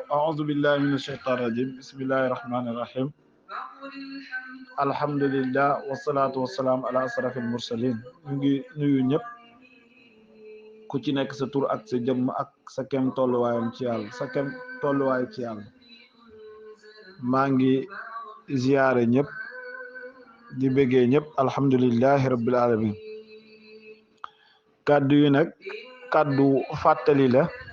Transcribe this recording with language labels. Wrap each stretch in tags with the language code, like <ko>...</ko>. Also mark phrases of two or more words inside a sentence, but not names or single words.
<ar>أعوذ بالله من الشيطان الرجيم بسم الله الرحمن الرحيم الحمد لله والصلاة والسلام على أشرف المرسلين</ar> <wo>ñu ngi nuyu ñëpp ku ci nekk sa tur ak sa jëmm ak sa kem tolluwaayam ci yàlla sa kem tolluwaay ci yàlla maa ngi ziyaare ñëpp di bëggee ñëpp</wo> <ar>الحمد لله رب العالمين</ar> <wo>kàddu yi nag kàddu fàttali la</wo>